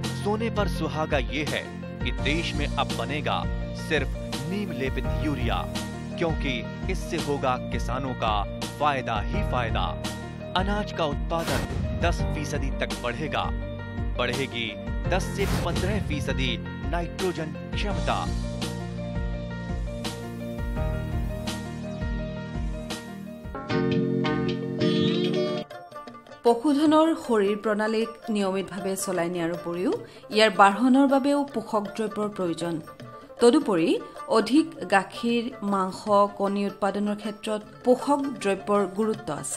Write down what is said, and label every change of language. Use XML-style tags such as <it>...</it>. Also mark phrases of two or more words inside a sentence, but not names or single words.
<hi>सोने पर सुहागा ये है कि देश में अब बनेगा सिर्फ नीम लेपित यूरिया, क्योंकि इससे होगा किसानों का फायदा ही फायदा। अनाज का उत्पादन 10% तक बढ़ेगा। बढ़ेगी 10 से 15% नाइट्रोजन क्षमता।</hi> <as>পশুধনৰ শৰীৰ প্ৰণালীক নিয়মিতভাৱে চলাই নিয়াৰ উপৰিও ইয়াৰ বাঢ়নৰ বাবেও পোষক দ্ৰব্যৰ প্ৰয়োজন। তদুপৰি অধিক গাখীৰ, মাংস, কণী উৎপাদনৰ ক্ষেত্ৰত পোষক দ্ৰব্যৰ গুৰুত্ব আছে।</as>